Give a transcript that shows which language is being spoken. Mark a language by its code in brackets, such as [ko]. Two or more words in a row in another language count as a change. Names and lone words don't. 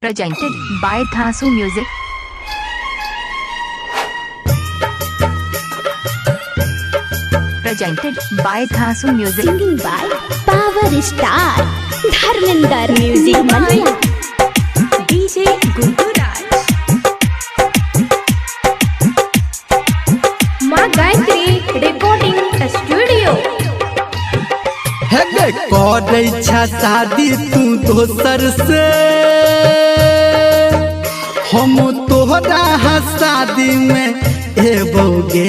[en] Presented by Thasu Music. Presented by Thasu Music. Singing by Power Star Dharminder Music Mania. DJ Gundu Raj. [bho] माँ गायत्री रिकॉर्डिंग स्टूडियो। है करे छा शादी तू दोसर से, हम तोहरा शादी में एबोगे।